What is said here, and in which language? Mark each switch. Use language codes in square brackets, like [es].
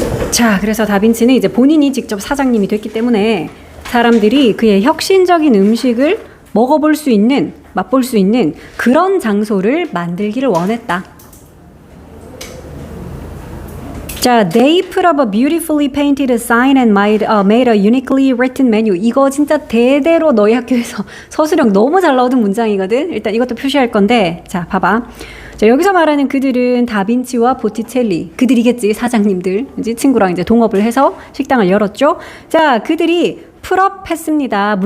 [ko] 자, 그래서 다빈치는 이제 본인이 직접 사장님이 됐기 때문에 사람들이 그의 혁신적인 음식을 먹어볼 수 있는, 맛볼 수 있는 그런 장소를 만들기를 원했다. [en] 자, they put up a beautifully painted sign and made a uniquely written menu. [ko] 이거 진짜 대대로 너희 학교에서 서술형 너무 잘 나오던 문장이거든. 일단 이것도 표시할 건데, 자, 봐봐. 자, 여기서 말하는 그들은 다빈치와 보티첼리, 그들이겠지, 사장님들. 이제 친구랑 이제 동업을 해서 식당을 열었죠. 자, 그들이 풀업 했습니다.